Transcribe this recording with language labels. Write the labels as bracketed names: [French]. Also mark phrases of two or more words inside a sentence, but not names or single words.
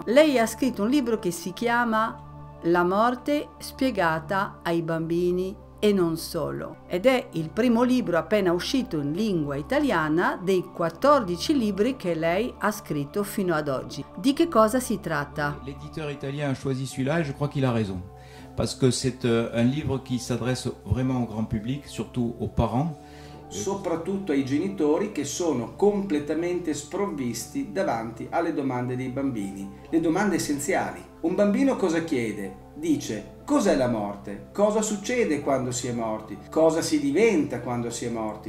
[Italian] Lei ha scritto un libro che si chiama La morte spiegata ai bambini e non solo, ed è il primo libro appena uscito in lingua italiana dei 14 libri che lei ha scritto fino ad oggi. Di che cosa si tratta? [French] L'éditeur italien a choisi celui-là et je crois qu'il a raison, parce que c'est un livre qui s'adresse vraiment au grand public, surtout aux parents, [Italian] soprattutto ai genitori che sono completamente sprovvisti davanti alle domande dei bambini, le domande essenziali. Un bambino cosa chiede? Dice: cos'è la morte? Cosa succede quando si è morti? Cosa si diventa quando si è morti?